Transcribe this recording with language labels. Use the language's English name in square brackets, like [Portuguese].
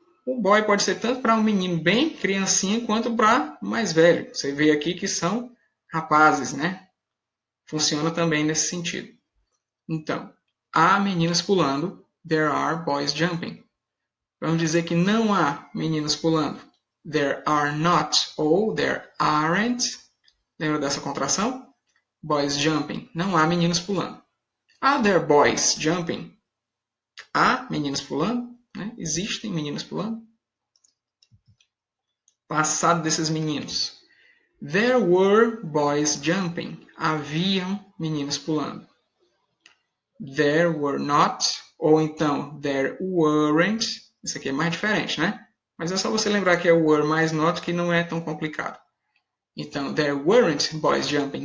[Portuguese] O boy pode ser tanto para um menino bem criancinha quanto para mais velho. Você vê aqui que são rapazes, né? Funciona também nesse sentido. Então, há meninos pulando. [English] There are boys jumping. [Portuguese] Vamos dizer que não há meninos pulando. [English] There are not ou there aren't. [Portuguese] Lembra dessa contração? [English] Boys jumping. [Portuguese] Não há meninos pulando. [English] Are there boys jumping? [Portuguese] Há meninos pulando? Né? Existem meninos pulando? Passado desses meninos. [English] There were boys jumping. [Portuguese] Haviam meninos pulando. [English] There were not, ou então there weren't. [Portuguese] Isso aqui é mais diferente, né? Mas é só você lembrar que é were mais not, que não é tão complicado. [English] Então, there weren't boys jumping.